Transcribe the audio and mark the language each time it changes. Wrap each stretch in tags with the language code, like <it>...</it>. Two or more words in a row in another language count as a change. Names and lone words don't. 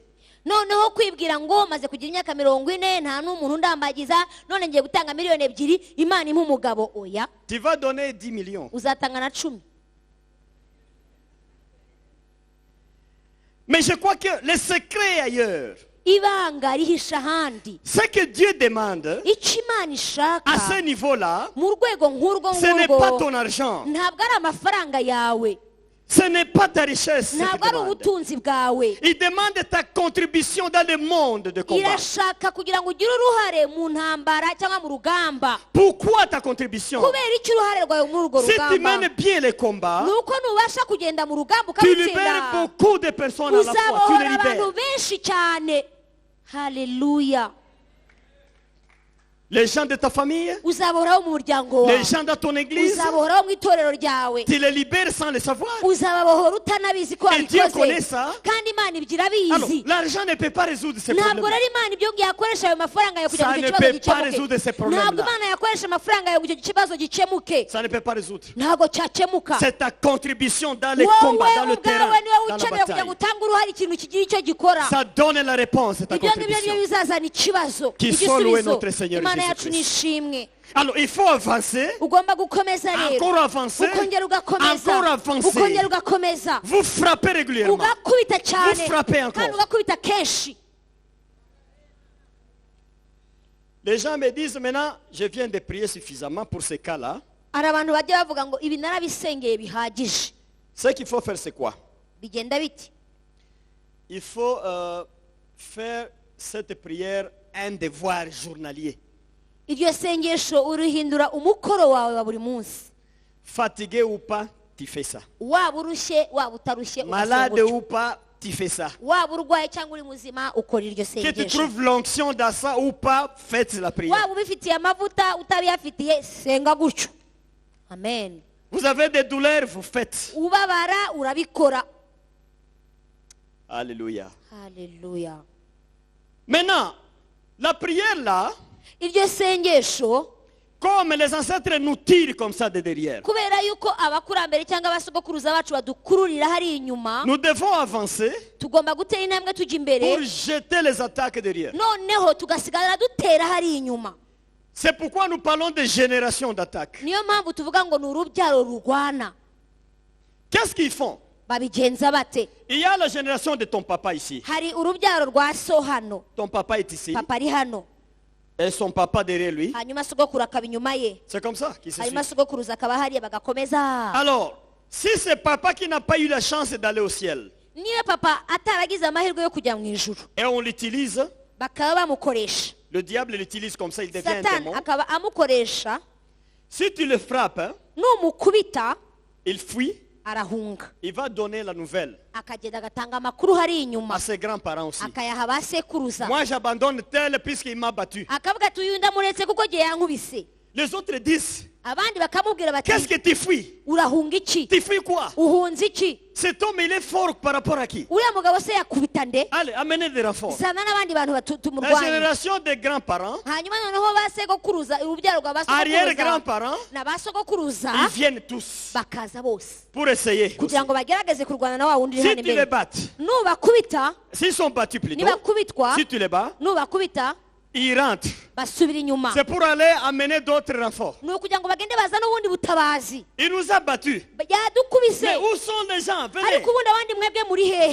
<rw>Noneho kwibwira ngo maze kugira imyaka 40 nta n'umuntu ndambagiza, none ngiye gutanga miliyoni 2, Imana impa umugabo. Oya,</rw> <fr>Tu vas donner 10 millions.</fr> <rw>uzatanga na 10.</rw> <fr>Mais je crois que le secret est ailleurs.</fr> <rw>Ibanga rihisha ahandi.</rw> <fr>Ce que Dieu demande</fr> <rw>Icyo Imana ishaka</rw> <fr>à ce niveau-là,</fr> <rw>mu rwego nk'urwo</rw> <fr>ce n'est pas</fr> <rw>ngurwo</rw> <fr>ton argent.</fr> <rw>ntabwo ari amafaranga yawe,</rw> <fr>Ce n'est pas ta richesse. qu'il</fr> <rw>ntabwo ari</rw> <fr>demande.</fr> <rw>ubutunzi bwawe.</rw> <fr>Il demande ta contribution dans le monde de combat.</fr> <rw>Irashaka kugira ngo ugire uruhare mu ntambara cyangwa mu rugamba.</rw> <fr>Pourquoi ta contribution?</fr> <rw>Kubera icyo uruhare rwawe muri urwo</rw> <fr>Si tu</fr> <rw>rugamba,</rw> <fr>mènes bien les combats,</fr> <rw>ni uko nubasha kugenda mu rugamba</rw> <fr>tu libères</fr> <rw>ukabitsinda,</rw> <fr>beaucoup de personnes à la fois.</fr> <rw>Tu uzabohora</rw> <fr>les</fr> <rw>abantu</rw> <fr>libères.</fr> <rw>benshi cyane. Haleluya.</rw> <fr>Les gens de ta famille,</fr> <rw>uzabahoraho mu muryango</rw> <fr>les</fr> <rw>wawe,</rw> <fr>gens dans ton église,</fr> <rw>uzabahoraho mu itorero ryawe,</rw> <fr>tu les libères sans le savoir.</fr> <rw>uzababohora utanabizi ko</rw> <fr>Et Dieu connaît</fr> <rw>wabikoze,</rw> <fr>ça.</fr> <rw>kandi Imana ibyo</rw> <fr>Alors,</fr> <rw>irabizi.</rw> <fr>l'argent ne peut pas résoudre ces</fr> <rw>Ntabwo</rw> <fr>problèmes.</fr> <rw>rero Imana ibyo yakoresha ayo mafaranga yawe kugira</rw> <fr>Ça</fr> <rw>ngo</rw> <fr>ne</fr> <rw>icyo kibazo</rw> <fr>peut pas résoudre ces</fr> <rw>gikemuke.</rw> <fr>problèmes-là.</fr> <rw>Ntabwo Imana yakoresha amafaranga yawe kugira ngo icyo kibazo gikemuke.</rw> <fr>Ça ne peut pas résoudre.</fr> <rw>Ntabwo cyakemuka.</rw> <fr>C'est ta contribution dans les</fr> <rw>wowe</rw> <fr>combats, dans le terrain,</fr> <rw>ubwawe niwe</rw> <fr>dans la</fr> <rw>ukeneye kugira ngo</rw> <fr>bataille.</fr> <rw>utange uruhare ikintu kigira icyo gikora.</rw> <fr>Ça donne la réponse, ta</fr> <rw>Ibyo ngibyo</rw> <fr>contribution.</fr> <rw>nibyo bizazana ikibazo,</rw> <fr>Qui soit loué</fr> <rw>igisubizo.</rw> <fr>notre Seigneur</fr> <rw>Imana</rw> <fr>Jésus</fr> <rw>yacu</rw> <fr>Christ.</fr> <rw>nishimwe.</rw> <fr>Alors, il faut avancer,</fr> <rw>Ugomba gukomeza rero,</rw> <fr>encore avancer,</fr> <rw>ukongera ugakomeza,</rw> <fr>encore avancer.</fr> <rw>ukongera ugakomeza,</rw> <fr>Vous frappez régulièrement.</fr> <rw>ugakubita cyane,</rw> <fr>Vous frappez encore.</fr> <rw>kandi ugakubita kenshi.</rw> <fr>Les gens me disent maintenant, je viens de prier suffisamment pour ces cas-là.</fr> <rw>Hari abantu bajya bavuga ngo ibi narabisengeye bihagije.</rw> <fr>Ce qu'il faut faire, c'est quoi?</fr> <rw>Bigenda biti?</rw> <fr>Il faut faire cette prière un devoir journalier.</fr> <rw>Iryo sengesho uruhindura umukoro wawe wa buri munsi.</rw> <fr>Fatigué ou pas, tu fais ça.</fr> <rw>Waba urushye waba utarushye</rw> <fr>Malade</fr> <rw>ugasenga utyo.</rw> <fr>ou pas, tu fais ça.</fr> <rw>Waba urwaye cyangwa uri muzima ukora iryo</rw> <fr>Que tu</fr> <rw>sengesho.</rw> <fr>trouves l'onction dans ça ou pas, faites la prière.</fr> <rw>Waba ubifitiye amavuta utabiyafitiye senga gutyo. Amen.</rw> <fr>Vous avez des douleurs, vous faites.</fr> <rw>Ubabara urabikora.</rw> <fr>Alléluia.</fr> <rw>Haleluya.</rw> <fr>Maintenant, la prière là,</fr> <rw>Iryo sengesho</rw> <fr>comme les ancêtres nous tirent comme ça de derrière,</fr> <rw>kubera yuko abakurambere cyangwa abasogokuruza bacu badukururira hari inyuma,</rw> <fr>nous devons avancer</fr> <rw>tugomba gutera intambwe tujya imbere,</rw> <fr>pour jeter les attaques derrière.</fr> <rw>noneho tugasigara dutera hari inyuma.</rw> <fr>C'est pourquoi nous parlons de génération d'attaques.</fr> <rw>Niyo mpamvu tuvuga ngo ni urubyaro rurwana.</rw> <fr>Qu'est-ce qu'ils font?</fr> <rw>Babigenza bate?</rw> <fr>Il y a la génération de ton papa ici.</fr> <rw>Hari urubyaro rwa so hano,</rw> <fr>Ton papa est ici.</fr> <rw>papa ari hano,</rw> <fr>Et son papa derrière lui.</fr> <rw>hanyuma sogokuru akaba inyuma ye,</rw> <fr>C'est comme ça qu'il se suit.</fr> <rw>hanyuma sogokuruza akaba hariya bagakomeza.</rw> <fr>Alors, si c'est papa qui n'a pas eu la chance d'aller au ciel,</fr> <rw>Niba papa ataragize amahirwe yo kujya mu ijuru,</rw> <fr>et on l'utilise,</fr> <rw>bakaba bamukoresha,</rw> <fr>le diable l'utilise comme ça, il devient un</fr> <rw>satani</rw> <fr>démon.</fr> <rw>akaba amukoresha,</rw> <fr>Si tu le frappes, hein,</fr> <rw>numukubita</rw> <fr>il fuit,</fr> <rw>arahunga,</rw> <fr>il va donner la nouvelle</fr> <rw>akagenda agatanga amakuru hari</rw> <fr>à</fr> <rw>inyuma,</rw> <fr>ses grands-parents aussi.</fr> <rw>akayaha ba sekuruza,</rw> <fr>Moi, j'abandonne tel puisqu'il m'a battu.</fr> <rw>akavuga ati uyu ndamuretse kuko gihe yankubise.</rw> <fr>Les autres disent,</fr> <rw>Abandi bakamubwira bati</rw> <fr>qu'est-ce que tu fuis?</fr> <rw>urahunga iki,</rw> <fr>Tu fuis quoi?</fr> <rw>uhunze iki,</rw> <fr>Cet homme, il est fort par rapport à qui?</fr> <rw>uriya mugabo se yakubita nde?</rw> <fr>Allez, amenez des renforts.</fr> <rw>Zana n'abandi bantu</rw> <fr>La</fr> <rw>tumurwanya.</rw> <fr>génération des grands-parents,</fr> <rw>Hanyuma noneho ba segokuruza, urubyaro rwa ba sogokuruza</rw> <fr>arrière-grands-parents,</fr> <rw>na ba sogokuruza</rw> <fr>ils viennent tous</fr> <rw>bakaza bose</rw> <fr>pour essayer. aussi.</fr> <rw>kugira ngo bagerageze kurwana na wa wundi uri</rw> <fr>Si</fr> <rw>hano</rw> <fr>tu les</fr> <rw>imbere.</rw> <fr>bats,</fr> <rw>Nubakubita,</rw> <fr>s'ils sont battus plutôt,</fr> <rw>nibakubitwa,</rw> <fr>si tu les bats,</fr> <rw>nubakubita</rw> <fr>ils rentrent.</fr> <rw>basubira inyuma.</rw> <fr>C'est pour aller amener d'autres renforts.</fr> <rw>Ni ukugira ngo bagende bazane ubundi butabazi.</rw> <fr>Il nous a battus.</fr> <rw>Yadukubise,</rw> <fr>Mais où sont les gens? Venez.</fr> <rw>ariko ubundi abandi mwebwe muri hehe?</rw>